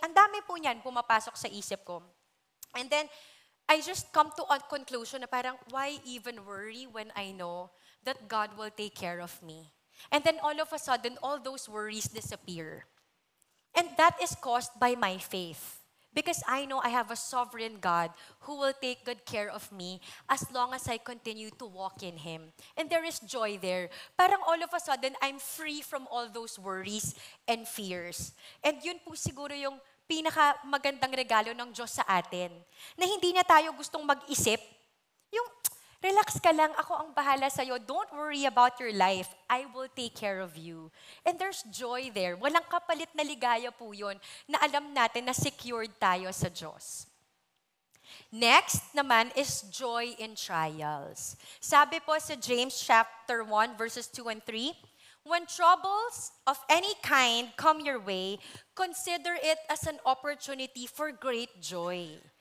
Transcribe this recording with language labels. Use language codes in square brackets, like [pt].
[tl] Ang dami po niyan pumapasok sa isip ko. [en] And then, I just come to a conclusion [tl] na parang, [en] why even worry when I know that God will take care of me? And then all of a sudden, all those worries disappear. And that is caused by my faith. Because I know I have a sovereign God who will take good care of me as long as I continue to walk in Him. And there is joy there. [tl] Parang [en] all of a sudden, I'm free from all those worries and fears. [tl] And yun po siguro yung pinakamagandang regalo ng Diyos sa atin. Na hindi na tayo gustong mag-isip. Yung, relax ka lang, ako ang bahala sa'yo. [en] Don't worry about your life. I will take care of you. And there's joy there. [tl] Walang kapalit na ligaya po yun na alam natin na secured tayo sa Diyos. [en] Next naman is joy in trials. [tl] Sabi po sa [en] James chapter 1 verses 2 and 3, when troubles of any kind come your way, consider it as an opportunity for great joy.